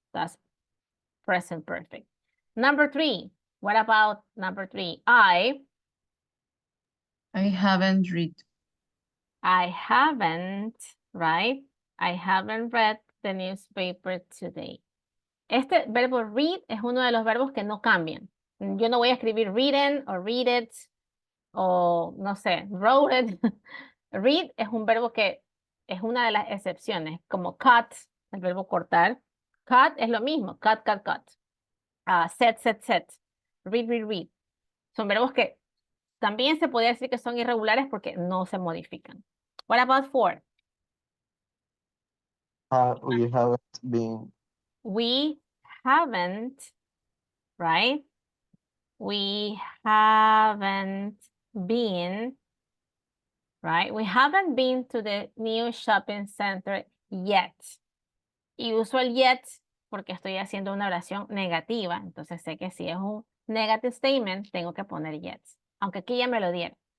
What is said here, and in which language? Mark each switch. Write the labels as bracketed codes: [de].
[en] That's present perfect. Number 3. What about number 3? I haven't read. I haven't, right? I haven't read the newspaper today. [es] Este verbo read es uno de los verbos que no cambian. Yo no voy a escribir reading o read it o no sé, wrote it. Read es un verbo que es una de las excepciones, como cut, el verbo cortar. Cut es lo mismo, cut. Set. Read. Son verbos que también se podría decir que son irregulares porque no se modifican. [en] What about 4? We haven't been. We haven't, right? We haven't been, right? We haven't been to the new shopping center yet. [es] Y uso el yet porque estoy haciendo una oración negativa. Entonces sé que si es un [en] negative statement, [es] tengo que poner yet. Aunque aquí ya me lo dieron.